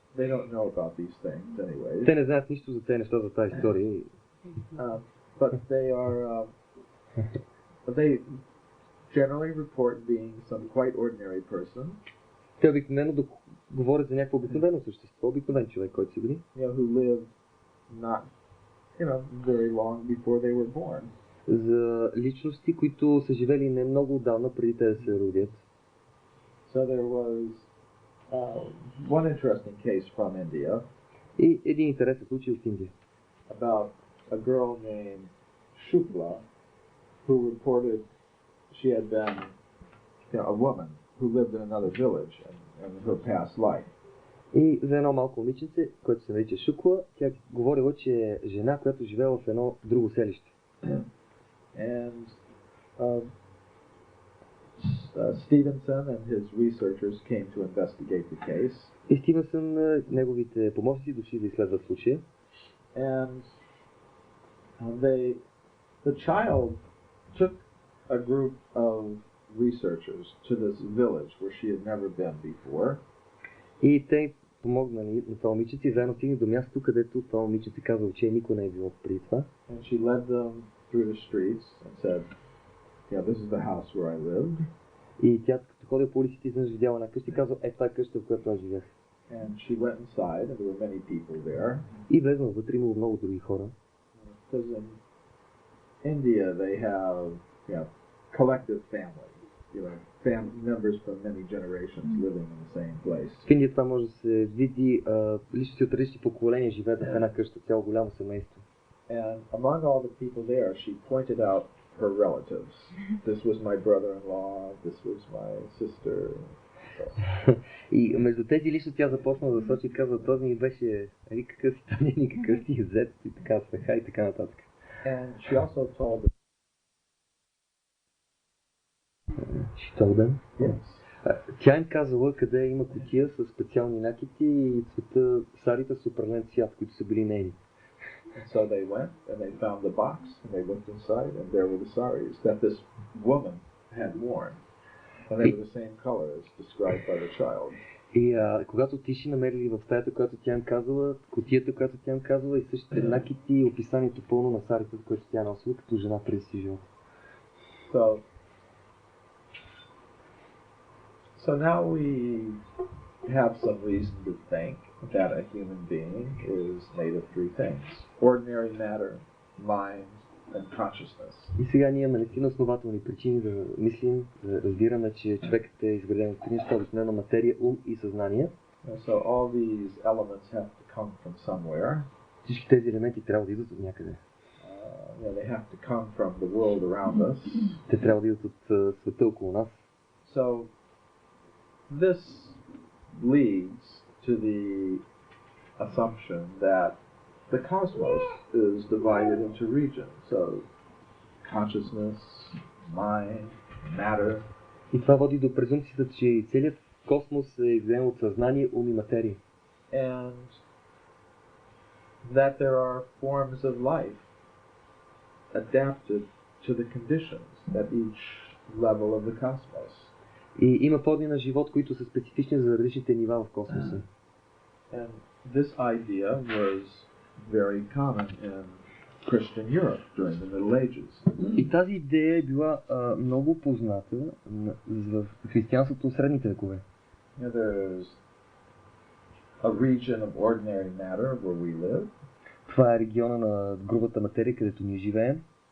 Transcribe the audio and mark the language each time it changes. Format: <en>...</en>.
<en>They don't know about these things anyways.</en> <bg>Те не знаят нищо за тези неща, за тази история.</bg> <en>But they are, they generally report being some quite ordinary person.</en> <bg>Те обикновено говорят за някакво обикновено същество, обикновен човек, който си били.</bg> <en>Who lived not, very long before they were born.</en> <bg>За личности, които са живели не много отдавна преди те да се родят.</bg> <en>So there was one interesting case from India.</en> <bg>И един интересен случай от Индия.</bg> <en>About a girl named Shukla who reported she had been a woman who lived in another village in her past life.</en> <bg>И за едно малко момиченце, което се нарича Шукла, тя говорила, че е жена, която живеела в едно друго селище.</bg> <en>And Stevenson and his researchers came to investigate the case.</en> <bg>И Стивенсън, неговите помощници дошли да изследват случая.</bg> <en>And the child took a group of researchers to this village where she had never been before.</en> <bg>И те помогнали на това момиченце и заедно стигнали до място, където това момиченце казало, че никой не е било преди това.</bg> <en>And she led them through the streets and said, this is the house where I lived.</en> <bg>И тя, като ходила по улиците, изведнъж видяла една къща и казала, това е къща, в която аз живях.</bg> <en>And she went inside and there were many people there.</en> <bg>И влезнала вътре, имало много други хора.</bg> <en>Because in India they have collective families, members from many generations living in the same place.</en> <bg>В Индия това може да се види, личности от различни поколения живеят в една къща, цяло голямо семейство.</bg> <en>And among all the people there, she pointed out her relatives. This was my brother-in-law, this was my sister.</en> <bg>И между тези лично тя започна да сочи и казва, този ми беше никакъв си там, никакъв си зет и така свеха и така нататък.</bg> <en>And she also told them. She told them? Yes.</en> <bg>Тя им казала къде има кутия с специални накити и цвета сарите с определен цвят, които са били нейни.</bg> <en>And so they went and they found the box and they looked inside and there were the saris that this woman had worn. And they were the same color as described by the child.</en> <bg>И когато отишли, намерили в стаята, която тя им казала, кутията, която тя им казала и същите накити и описанието пълно на сарите, което тя носила като жена преди си живота.</bg> <en>So now we have some reason to think that a human being is made of three things: ordinary matter, mind, and consciousness.</en> <bg>И сега ние имаме наистина основателни причини да мислим, да разбираме, че човекът е изграден от три неща, обикновено материя, ум и съзнание.</bg> <en>So all these elements have to come from somewhere.</en> <bg>Всички тези елементи трябва да идват от някъде.</bg> <en>They have to come from the world around us.</en> <bg>Те трябва да идват от света около нас.</bg> <en>So this leads to the assumption that the cosmos is divided into regions. So consciousness, mind, matter.</en> <bg>И това води до презумпцията, че целият космос е изграден от съзнание, ум и материя.</bg> <en>And that there are forms of life adapted to the conditions at each level of the cosmos.</en> <bg>И има форми на живот, които са специфични за различните нива в космоса.</bg> <en>And this idea was very common in Christian Europe during the Middle Ages.</en> <bg>И тази идея е била много позната в християнството в средните векове.</bg> <en>There's a region of ordinary matter where we live.</en> <bg>Това е региона на грубата материя, където ние живеем.</bg>